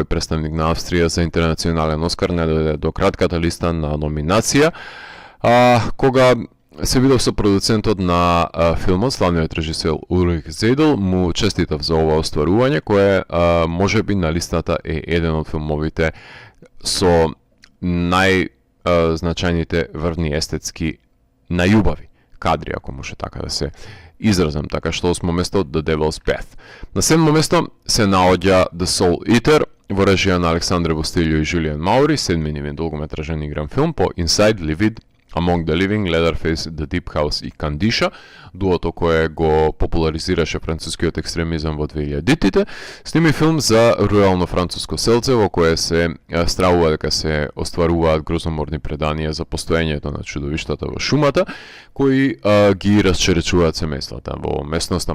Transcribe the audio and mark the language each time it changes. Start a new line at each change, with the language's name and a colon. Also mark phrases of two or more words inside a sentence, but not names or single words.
Macedonian: представник на Австрија за интернационален Оскар не дојде до кратката листа на номинација, кога се видов со продуцентот на филмот, славниот режисер Улрих Зейдл, му честитав за ова остварување, кое можеби на листата е еден од филмовите со најзначајните врвни естетски најубави кадри, ако може така да се изразам, така што 8 место The Devil's Bath. На 7 место се наоѓа The Soul Eater во режија на Александре Бостилио и Жулиан Маури, седми нивен долгометражен игран филм по Inside, Livid, Among the Living, Leatherface, The Deep House и Кандиша, дуото кое го популаризираше францускиот екстремизам во 2000-тите, сними филм за рурално француско селце во кое се стравува дека се остваруваат грозоморни преданија за постоењето на чудовиштата во шумата, кои ги расчеречуваат семејствата во местноста.